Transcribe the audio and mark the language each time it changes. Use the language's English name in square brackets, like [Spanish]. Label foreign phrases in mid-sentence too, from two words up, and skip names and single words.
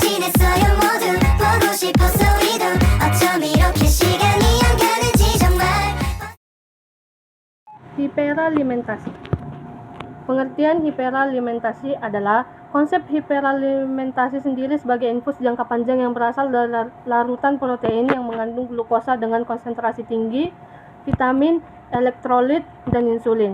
[Korean] 있어요 모두 보고 싶었어 우리도 어쩜 이렇게 시간이 안 가는지 정말. [Indonesian] Hiperalimentasi. Pengertian hiperalimentasi adalah konsep hiperalimentasi sendiri sebagai infus jangka panjang yang berasal dari larutan protein yang mengandung glukosa dengan konsentrasi tinggi, vitamin, elektrolit, dan insulin.